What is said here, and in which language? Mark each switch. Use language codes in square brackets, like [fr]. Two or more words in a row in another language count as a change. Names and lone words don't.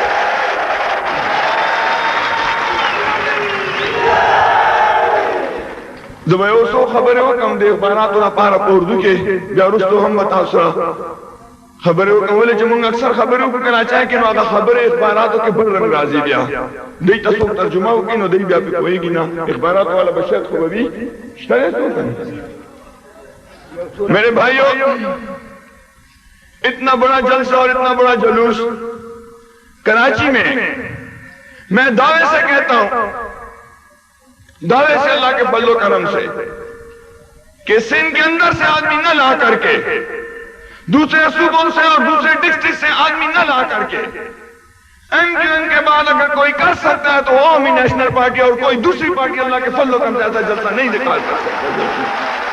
[ps] زما یو څو خبرې وکم د اخباراتو لپاره په اردو کې بیا وروسته هم تاسو خبرې وکولې چې مونږ اکثر خبرې وکړو کراچۍ کې نو هغه خبرې اخباراتو کې بل رنګ راځي بیا دوی تاسو ترجمه وکړي نو دوی بیا پې پوهېږي نه اخبارات والا بشر خو به وي شته دی. [ur] میرے بھائیو اتنا بڑا جلسہ اور اتنا بڑا جلوس کراچی میں دعوے سے کہتا ہوں دعوے سے اللہ کے فضل و کرم سے کہ سندھ کے اندر سے آدمی نہ لا کر کے دوسرے صوبوں سے اور دوسرے ڈسٹرکٹ سے آدمی نہ لا کر کے ایم کیو ایم کے بعد اگر کوئی کر سکتا ہے تو عوامی نیشنل پارٹی اور کوئی دوسری پارٹی اللہ کے فضل و کرم سے ایسا جلسہ نہیں دکھا سکتا.